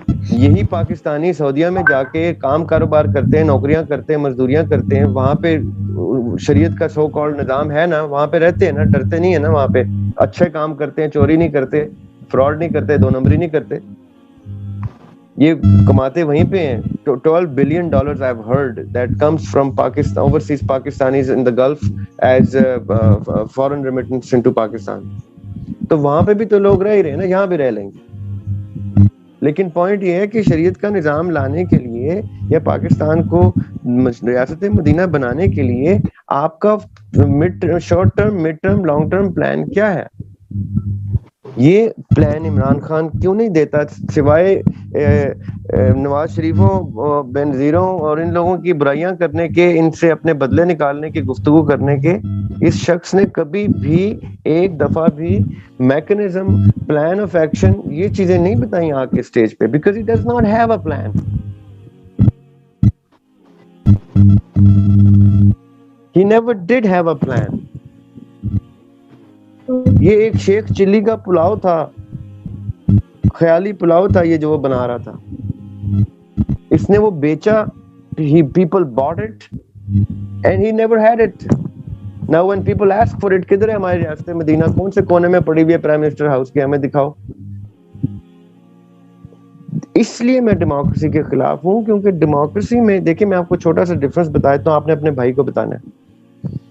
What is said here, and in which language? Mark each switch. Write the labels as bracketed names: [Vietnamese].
[Urdu] یہی پاکستانی سعودیہ میں جا کے کام کاروبار کرتے ہیں، نوکریاں کرتے ہیں، مزدوریاں کرتے ہیں، وہاں پہ شریعت کا سو کالڈ نظام ہے نا، وہاں پہ رہتے ہیں نا، ڈرتے نہیں ہے نا. وہاں پہ اچھے کام کرتے ہیں، چوری نہیں کرتے، فراڈ نہیں کرتے، دو نمبری نہیں کرتے. یہ کماتے وہیں پہ ہیں. [English] $12 billion I've heard that comes from Pakistan, overseas Pakistanis in the Gulf as foreign remittance into Pakistan. [Urdu] تو وہاں پہ بھی تو لوگ رہ ہی رہے ہیں نا، یہاں بھی رہ لیں گے. لیکن پوائنٹ یہ ہے کہ شریعت کا نظام لانے کے لیے یا پاکستان کو ریاست مدینہ بنانے کے لیے آپ کا short term, mid term, long term plan کیا ہے؟ یہ پلان عمران خان کیوں نہیں دیتا، سوائے نواز شریفوں، بینظیروں اور ان لوگوں کی برائیاں کرنے کے، ان سے اپنے بدلے نکالنے کی گفتگو کرنے کے؟ اس شخص نے کبھی بھی ایک دفعہ بھی میکنزم، پلان آف ایکشن، یہ چیزیں نہیں بتائیں آ کے اسٹیج پہ، [English] Because he does not have a plan. He never did have a plan. [Urdu] یہ ایک شیخ چلی کا پلاؤ تھا، خیالی پلاؤ تھا یہ جو وہ بنا رہا تھا. اس نے وہ بیچا، [English] people bought it and he never had it. Now when people ask for it، [Urdu] کدھر ہے ہماری ریاست مدینہ؟ کون سے کونے میں پڑی ہوئی ہے پرائم منسٹر ہاؤس کے؟ ہمیں دکھاؤ. اس لیے میں ڈیموکریسی کے خلاف ہوں، کیونکہ ڈیموکریسی میں دیکھیں، میں آپ کو چھوٹا سا ڈفرنس بتا دیتا ہوں، آپ نے اپنے بھائی کو بتانا ہے.